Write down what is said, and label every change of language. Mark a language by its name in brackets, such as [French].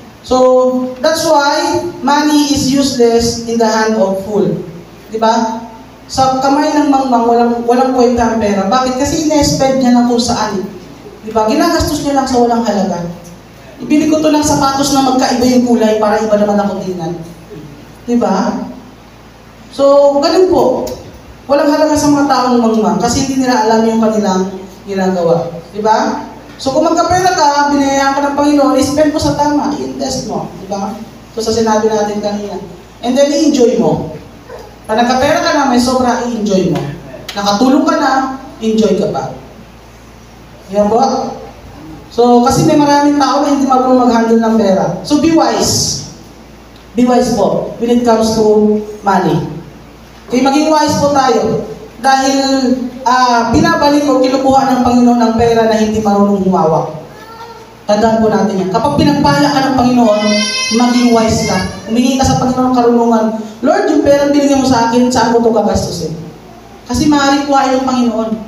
[English] So, that's why money is useless in the hand of fool. [Filipino] Diba? Sa kamay ng mangmang, walang kwenta ang pera. Bakit? Kasi ina-spend niya na kung saan. Diba? Ginagastos niya lang sa walang halaga. Ibili ko to ng sapatos na magkaiba yung kulay para iba naman ako tingnan. Diba? So, ganun po. Walang halaga sa mga taong mangmang kasi hindi nila alam yung kanilang ginagawa. Diba? So, kung magkapera ka, binayaan ka ng Panginoon, spend mo sa tama, i-invest mo. Diba? So, sa sinabi natin kanina. And then, i-enjoy mo. Pag nagkapera ka na, may sobra, i-enjoy mo. Nakatulong ka na, enjoy ka pa. Yan po. So, kasi may maraming tao na hindi marunong mag-handle ng pera. [English] So, be wise. Be wise po when it comes to money. [Filipino] Okay, maging wise po tayo. Dahil binabalik o kinukuha ng Panginoon ang pera na hindi marunong humawak. Tandaan po natin yan. Kapag pinagpala ka ng Panginoon, maging wise ka. Humingi ka sa Panginoon ng karunungan. Lord, yung pera binigyan mo sa akin, saan ko ito gagastusin? Kasi maaaring kuhain ng Panginoon.